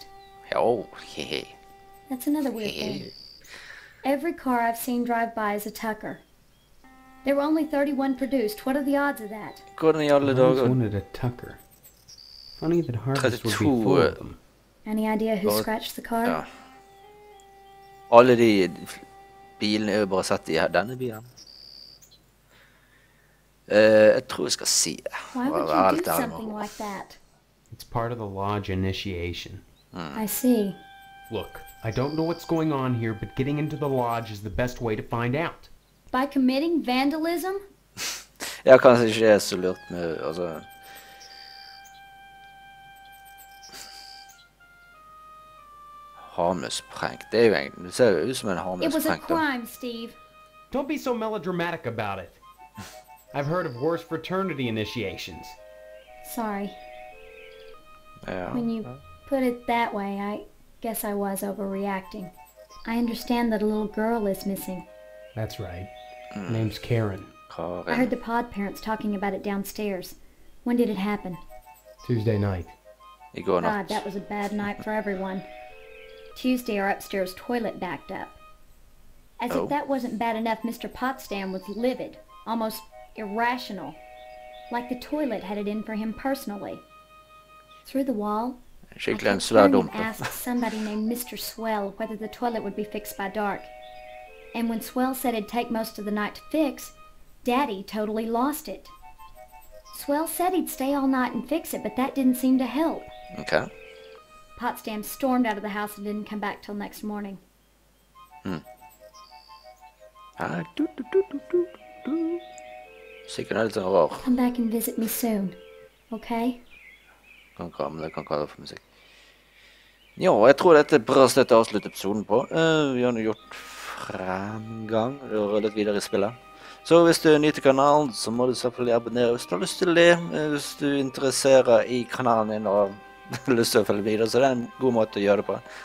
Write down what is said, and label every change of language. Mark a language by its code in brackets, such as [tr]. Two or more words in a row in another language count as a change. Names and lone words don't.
[en] Oh, hehe. That's another weird thing. Every car I've seen drive by is a Tucker. There were only 31 produced. What are the odds of that? [no] Hvordan I alle [en] I always [no] dager? [en] wanted a Tucker. Funny that Harvest would be full of them. Any idea who [no] Bare- [en] scratched the car? [no] Ja. Alle de bilene er jo bare satt i denne bilen. Jeg tror jeg skal si det. [en] Why would [no] Være [en] you [no] helt [en] do [no] ærlig [en] something [no] med. [en] like that? It's part of the lodge initiation. I see. Look, I don't know what's going on here, but getting into the lodge is the best way to find out. By committing vandalism? [no] Ja, kanskje ikke det er så lurt med, altså... Harmløs prank. Det er jo egentlig, det ser jo ut som en [en] It [no] harmløs [en] was a [no] prank da. [en] crime, Steve. Don't be so melodramatic about it. I've heard of worse fraternity initiations. Sorry. Ja. When you put it that way, I guess I was overreacting. I understand that a little girl is missing. That's right. Her name's Karen. I heard the pod parents talking about it downstairs. When did it happen? Tuesday night. [no] I går [en] God, [no] natt. [en] that was a bad night for everyone. Tuesday, our upstairs toilet backed up. As Oh. if that wasn't bad enough, Mr. Potsdam was livid, almost irrational. Like the toilet had it in for him personally. Through the wall, I [no] Skikkelig en [en] kept [no] svær [en] hearing him [no] dump. [en] ask somebody named Mr. Swell whether the toilet would be fixed by dark. And when Swell said it'd take most of the night to fix, Daddy totally lost it. Swell said he'd stay all night and fix it, but that didn't seem to help. Ok. Potsdam stormed out of the house and didn't come back till next morning. [no] Ja, du. Sikkert er litt sånn rar. [en] Come back and visit me soon, okay? [no] Kan kalle det for musikk. Ja, jeg tror dette er et bra sted til å avslutte episoden på. Vi har nå gjort fremgang, og litt videre i spillet. Så hvis du er ny til kanalen, så må du selvfølgelig abonnere hvis du har lyst til det. Hvis du interesserer i kanalen din og har lyst til å følge videre, så det er en god måte å gjøre det på.